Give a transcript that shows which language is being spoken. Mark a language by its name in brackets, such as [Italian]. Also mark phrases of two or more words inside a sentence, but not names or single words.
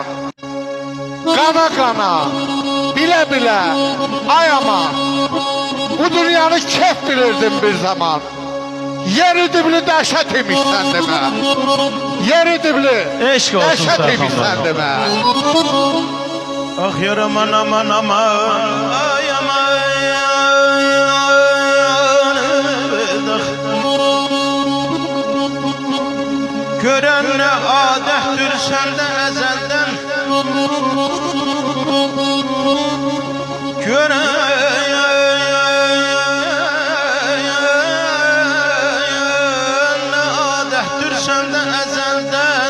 [Azerbaijani] Qana qana, bilə bilə, ay aman. Bu dünyanı kef bilirdim bir zaman. Yeri dibli dəhşət imiş sən demə. Yeri dibli dəhşət imiş sən demə. Ah yar aman aman aman, ay aman. [Turkish] Gören ne adettir senden ezelden. Gören ne adettir senden ezelden.